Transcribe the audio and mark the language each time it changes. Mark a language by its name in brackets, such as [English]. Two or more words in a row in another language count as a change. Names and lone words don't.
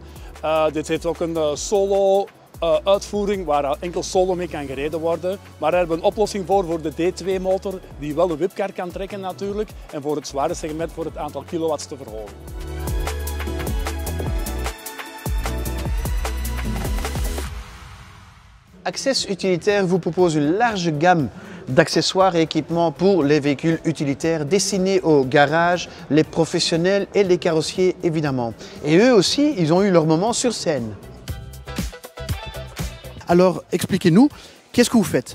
[Dutch] Dit heeft ook een solo uitvoering waar enkel solo mee kan gereden worden. Maar daar hebben we een oplossing voor de D2-motor die wel de whipcar kan trekken natuurlijk en voor het zware segment voor het aantal kilowatts te verhogen. [French] Access Utilitaire vous propose une large gamme d'accessoires et équipements pour les véhicules utilitaires destinés aux garages, les professionnels et les carrossiers évidemment. Et eux aussi, ils ont eu leur moment sur scène. Alors, expliquez-nous, qu'est-ce que vous faites?